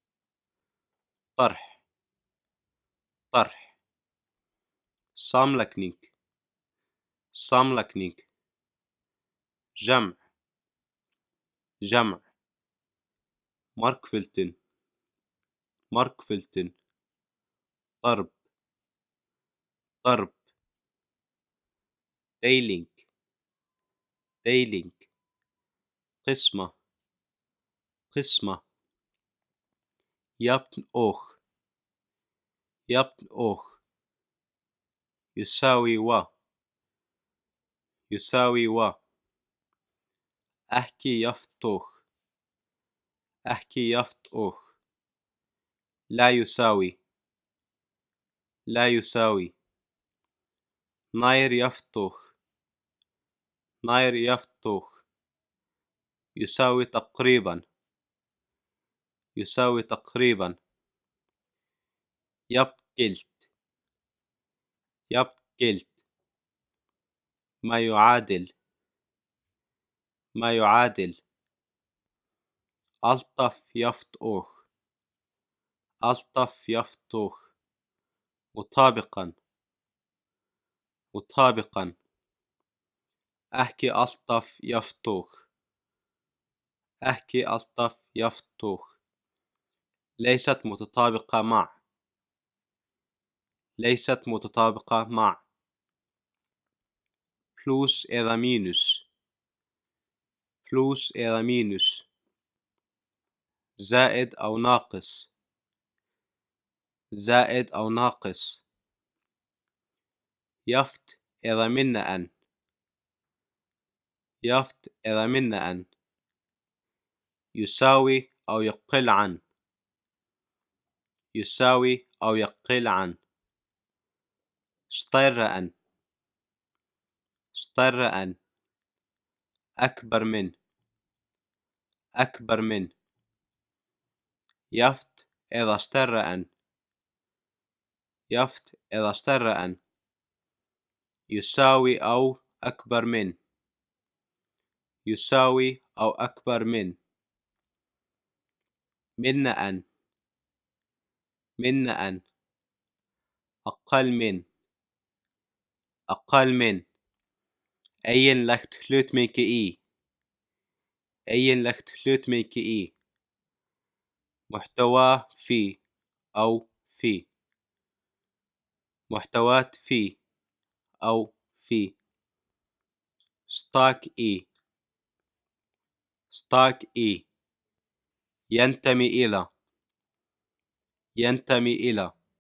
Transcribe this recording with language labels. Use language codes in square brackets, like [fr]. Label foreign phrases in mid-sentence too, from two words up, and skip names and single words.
[ar] طرح طرح [is] samlagning samlagning [ar] جمع جمع [is] margföldun margföldun [ar] ضرب [is] ضرب deiling deiling [ar] قسمة قسمة [is] jafn og jafn og [ar] يساوي و يساوي و [is] ekki jafnt og ekki jafnt og [ar] لا يساوي لا يساوي [is] nær jafnt og nær jafnt og [ar] يساوي تقريبا يساوي تقريبا [is] jafngilt jafngilt [ar] ما يعادل ما يعادل [is] alltaf jafnt og alltaf jafnt og مطابقا مطابقا ekki alltaf jafnt og ekki alltaf jafnt og [ar] ليست متطابقة مع ليست متطابقة مع بلس [is] eða mínus [ar] بلس [is] eða mínus [ar] زائد أو ناقص زائد أو ناقص [is] jafnt eða minna en jafnt eða minna en [ar] يساوي أو يقل عن يساوي أو يقل عن [is] stærra en stærra en [ar] أكبر من أكبر من [is] jafnt eða stærra en jafnt eða stærra en [ar] يساوي أو أكبر من يساوي أو أكبر من [is] minna en minna en [ar] أقل من أقل من [is] eiginlegt hlutmengi í eiginlegt hlutmengi í [ar] محتوى في أو في محتوات في أو في [is] stak í stak í [ar] ينتمي إلى ينتمي إلى